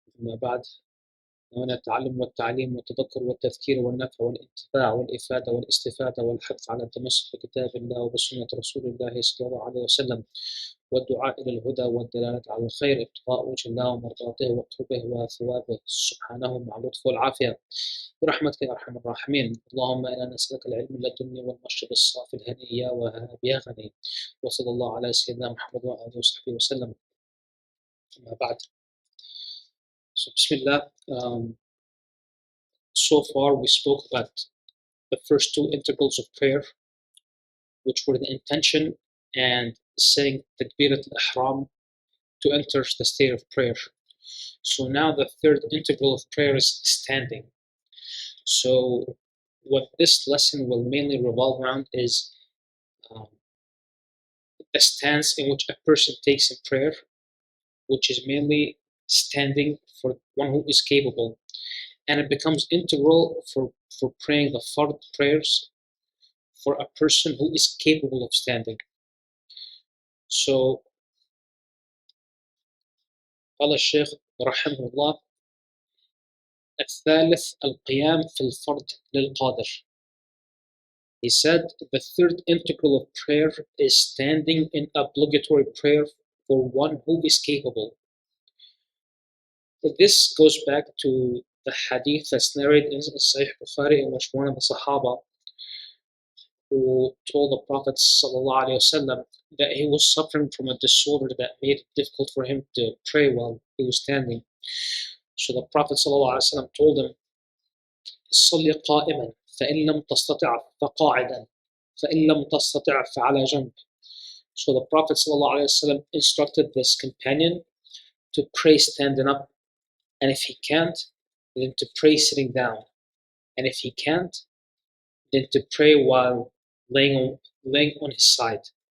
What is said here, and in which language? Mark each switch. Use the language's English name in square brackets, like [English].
[Arabic] أما بعد، من التعلم والتعليم والتذكر والتذكير والنفع والانتفاع والإفادة والاستفادة والحث على التمسك بكتاب الله وبسنة رسول الله صلى الله عليه وسلم والدعاء إلى الهدى والدلالة على الخير ابتغاء وجه الله ومرضاته وقربه وثوابه سبحانه مع اللطف والعافية برحمتك يا أرحم الراحمين. اللهم إنا نسألك العلم اللدني والمشرب الصافي الهني يا وهاب يا غني. وصلى الله على سيدنا محمد وآله وصحبه وسلم. أما بعد. [English] So Bismillah, so far we spoke about the first two integrals of prayer, which were the intention and saying Takbirat al-Ihram to enter the state of prayer. So now the third integral of prayer is standing. So what this lesson will mainly revolve around is the stance in which a person takes in prayer, which is mainly standing for one who is capable. And it becomes integral for praying the fardh prayers for a person who is capable of standing. [Arabic] So, قال الشيخ رحمه الله الثالث القيام في الفرض lil-Qadir. [English] He said the third integral of prayer is standing in obligatory prayer for one who is capable. This goes back to the hadith that's narrated in Sahih Bukhari, in which one of the Sahaba who told the Prophet ﷺ that he was suffering from a disorder that made it difficult for him to pray while he was standing. So the Prophet ﷺ told him, [Arabic] صلي قائما فإن لم تستطع فقاعدا فإن لم تستطع فعلى جنب. [English] So the Prophet ﷺ instructed this companion to pray standing up, and if he can't, then to pray sitting down, and if he can't, then to pray while laying on his side.